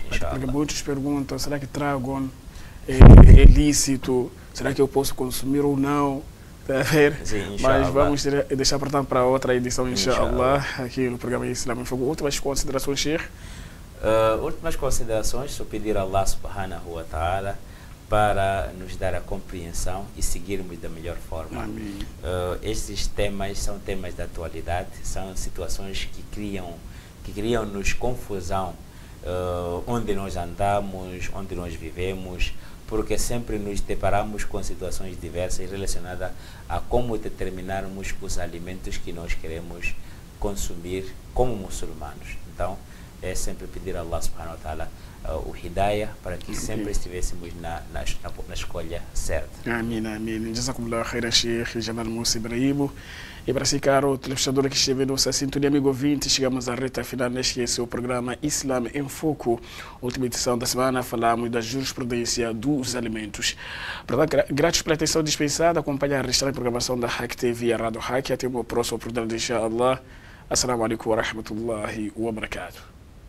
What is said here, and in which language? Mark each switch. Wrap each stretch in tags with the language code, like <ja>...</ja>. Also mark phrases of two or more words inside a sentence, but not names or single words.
<pt>Porque muitos perguntam, será que trago é lícito? Será que eu posso consumir ou não? Tá a ver? Sim, mas vamos deixar para outra edição, inshallah, aqui no programa Islam em Foco. Últimas considerações, Sheikh? Últimas considerações, só pedir a</pt> <ar>الله سبحانه وتعالى</ar> <pt>para nos dar a compreensão e seguirmos da melhor forma. Estes temas são temas da atualidade, são situações que criam-nos confusão onde nós andamos, onde nós vivemos, porque sempre nos deparamos com situações diversas relacionadas a como determinarmos os alimentos que nós queremos consumir como muçulmanos. Então, é sempre pedir a</pt> <ar>الله سبحانه وتعالى</ar> <pt>o hidayah para que sempre estivéssemos na escolha certa. Amém, amém.</pt> <ar>جزاكم الله خيرا, Sheikh Jamal Musa Ibrahim.</ar> <pt>E para si, caro telespectador que esteve nossa sintonia, amigo ouvinte, chegamos à reta final neste seu programa Islam em Foco. Última edição da semana, falamos da jurisprudência dos alimentos. Gratos pela atenção dispensada, acompanhar a restante programação da Hack TV e a Rádio Hack. Até o próximo programa, inshallah.</pt> <ar>السلام عليكم ورحمة الله وبركاته.</ar>